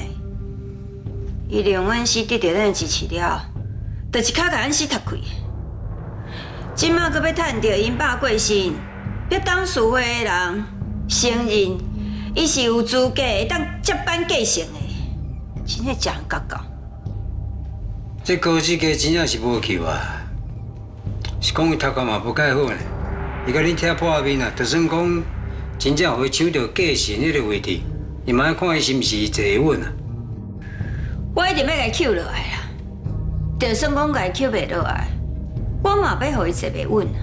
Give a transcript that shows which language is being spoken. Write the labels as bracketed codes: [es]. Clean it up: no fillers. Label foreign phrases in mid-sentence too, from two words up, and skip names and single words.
[nan] 伊利用恩师得到咱的支持了，就一脚甲恩师踢开。今麦阁要趁着因爸过身，逼董事会的人承认伊是有资格会当接班继承的，真个真搞搞。这高志家真正是无救啊！是讲伊头壳嘛无介好呢，伊甲恁拆破面啊，就算讲真正互伊抢到继承迄个位置，伊嘛要看伊是毋是坐稳啊。我一定要甲伊扣落来啦！就算讲甲伊扣袂落来，我嘛要互伊坐袂稳啊！